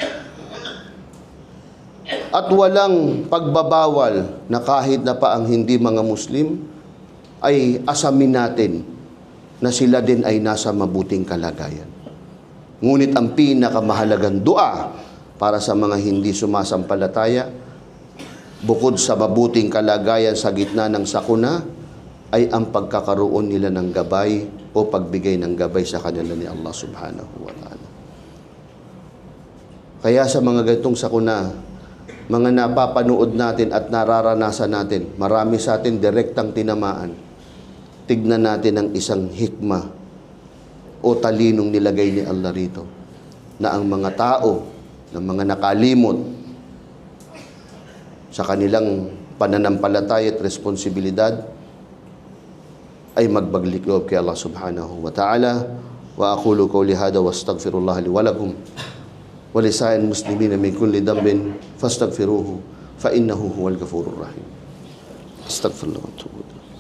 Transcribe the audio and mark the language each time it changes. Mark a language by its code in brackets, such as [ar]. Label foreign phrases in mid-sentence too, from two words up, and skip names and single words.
[tl] At walang pagbabawal na kahit na pa ang hindi mga Muslim ay asamin natin na sila din ay nasa mabuting kalagayan. Ngunit ang pinakamahalagang dua para sa mga hindi sumasampalataya, bukod sa mabuting kalagayan sa gitna ng sakuna, ay ang pagkakaroon nila ng gabay o pagbigay ng gabay sa kanila ni Allah [ar] سبحانه وتعالى. [tl] Kaya sa mga ganitong sakuna, mga napapanood natin at nararanasan natin, marami sa atin direktang tinamaan. Tignan natin ang isang hikmah o talinong nilagay ni Allah rito, na ang mga tao, na mga nakalimot sa kanilang pananampalataya at responsibilidad, ay magbaglik loob kay Allah [ar] سبحانه وتعالى. وأقول قولي هذا وأستغفر الله لي ولكم ولسائر المسلمين من كل ذنب فاستغفروه فإنه هو الغفور الرحيم. أستغفر الله وأتوب إليه.